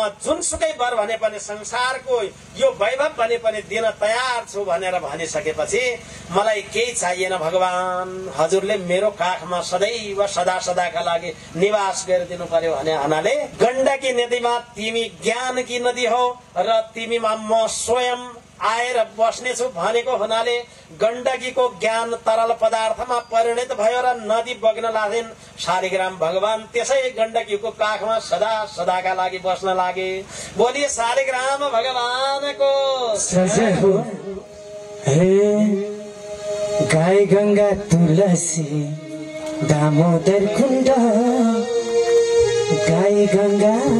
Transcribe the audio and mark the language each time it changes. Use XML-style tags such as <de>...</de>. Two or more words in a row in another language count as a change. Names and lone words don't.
<ne>जुनसुकै वर भने पनि संसारको यो वैभव भने पनि दिन तयार छु भनेर भनिसकेपछि मलाई केही चाहिएन भगवान, हजुरले मेरो काखमा सदैव सदा सदाका लागि निवास गरिदिनु पर्यो भने हुनाले गण्डकी नदीमा तिमी ज्ञानकी नदी हो र तिमीमा म स्वयं आएर बस्नेछु भनेको हुनाले गण्डकीको ज्ञान तरल पदार्थमा परिणत भयो र नदी बग्न लागिन्। शालिग्राम भगवान त्यसै गण्डकीको काखमा सदा सदाका लागि बस्न लागे। बोलिए शालिग्राम भगवानको सजय हो। हे गाय गंगा तुलसी दामोदर कुंड, गाय गंगा</ne>